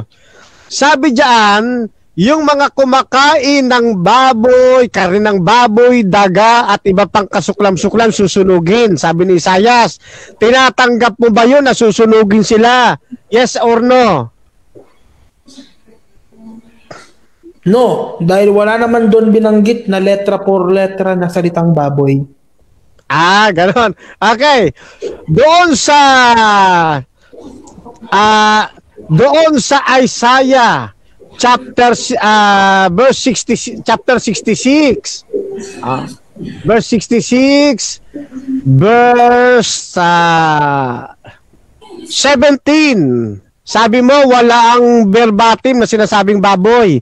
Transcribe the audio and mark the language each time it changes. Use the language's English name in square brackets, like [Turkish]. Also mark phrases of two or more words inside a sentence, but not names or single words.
[Filipino] Sabi diyan, yung mga kumakain ng baboy, karin ng baboy, daga, at iba pang kasuklam-suklam susunugin. Sabi ni Isaiah, tinatanggap mo ba yun na susunugin sila? [English] Yes or no? [Filipino] No, dahil wala naman doon binanggit na [Spanish] letra por letra [Filipino] na salitang baboy. Ah, gano'n. Okay. Doon sa Isaiah [English] chapter 66 verse 66 verse 17, [Filipino] sabi mo wala ang verbatim na sinasabing baboy.